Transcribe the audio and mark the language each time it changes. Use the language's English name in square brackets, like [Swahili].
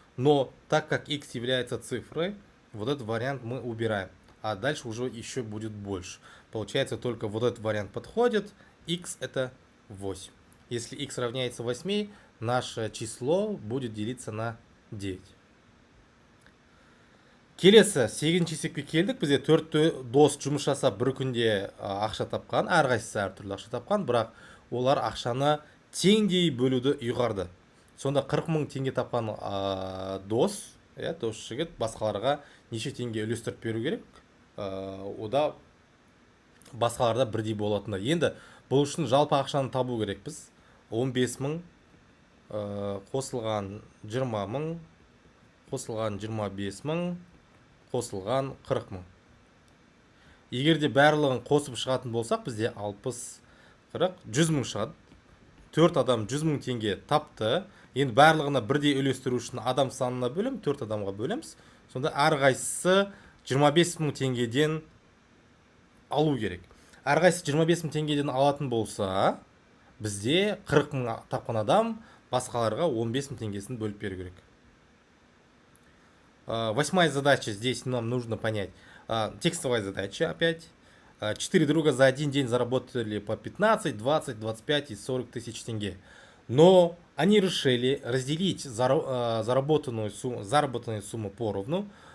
[Russian] Но так как x является цифрой, вот этот вариант мы убираем. А дальше уже еще будет больше. Получается, только вот этот вариант подходит. X это 8. Если x равняется 8, наше число будет делиться на 9. [Kazakh] Келесі 8-ші есепке келдік. Бізде 4 дос жұмыс жасап бір күнде ақша тапқан. Әрқайсысы әртүрлі ақша тапқан, бірақ олар ақшаны теңдей бөлуді ұйғарды. Сонда 40 000 теңге тапқан дос жігіт басқаларға неше теңге үлестіріп беру керек? Ода басқаларда бірдей болатындай. Енді бұл үшін жалпы ақшаны табу керекпіз. 15 000 қосылған 20 000 қосылған 25 000 қосылған 40 000. Егерде барлығын қосып шығатын болсақ, бізде 60, 40, 100 000 шығады. 4 адам 100 000 теңге тапты. Енді барлығына бірдей үлестіру үшін адам санына бөлім, 4 адамға бөлеміз. Сонда әрқайсысы 25 000 теңгеден алу керек. Әрқайсысы 25 000 теңгеден алатын болса, бізде 40 000 тапқан адам басқаларға 15 000 теңгесін бөліп беру керек. [Russian] Восьмая задача, здесь нам нужно понять. Текстовая задача опять. 4 друга за один день заработали по 15, 20, 25 и 40 тысяч тенге. Но они решили разделить заработанную сумму поровну.